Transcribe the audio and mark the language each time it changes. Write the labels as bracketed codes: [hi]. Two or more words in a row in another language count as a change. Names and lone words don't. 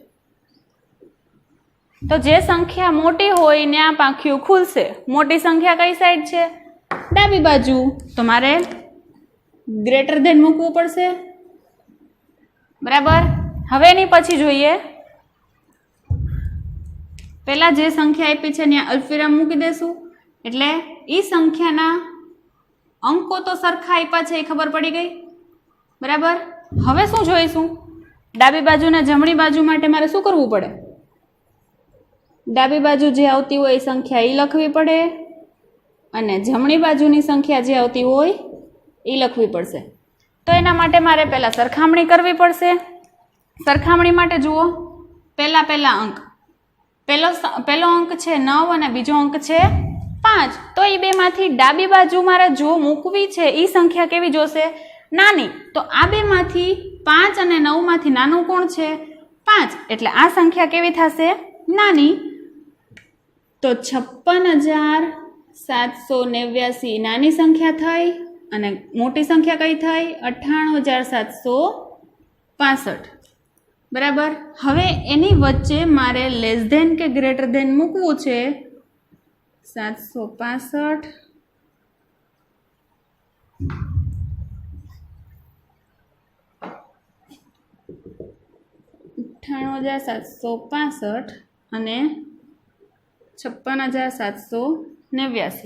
[gu] તો જે સંખ્યા મોટી હોય ને આ पांख्યું ખુલશે। મોટી સંખ્યા કઈ સાઇડ છે? ડાબી બાજુ। તો મારે [en] greater than [gu] મૂકવું પડશે। બરાબર। હવે એની પછી જોઈએ પહેલા જે સંખ્યા આપી છે ત્યાં અલ્પવિરામ મૂકી દેશું એટલે ઈ સંખ્યાના અંકો તો સરખા આપ્યા છે એ ખબર પડી ગઈ। બરાબર। હવે શું જોઈશું? ડાબી બાજુ ને જમણી બાજુ માટે મારે શું કરવું પડે? ડાબી બાજુ જે આવતી હોય એ સંખ્યા ઈ લખવી પડે અને જમણી બાજુની સંખ્યા જે આવતી હોય એ લખવી પડશે। તો એના માટે મારે પહેલા સરખામણી કરવી પડશે। સરખામણી માટે જુઓ પહેલા અંક પહેલો અંક છે 9 અને બીજો અંક છે 5। તો એ બેમાંથી ડાબી બાજુ મારે જો મૂકવી છે ઈ સંખ્યા કેવી જોશે? નાની। તો આ બેમાંથી 5 અને 9 માંથી નાનું કોણ છે? 5। એટલે આ સંખ્યા કેવી થશે? નાની। તો 56,789 નાની સંખ્યા થઈ અને મોટી સંખ્યા કઈ થઈ? 98,765। બરાબર। હવે એની વચ્ચે મારે [en] less than [gu] કે [en] greater than [gu] મૂકવું છે। 765 765 98,765 અને 56,789.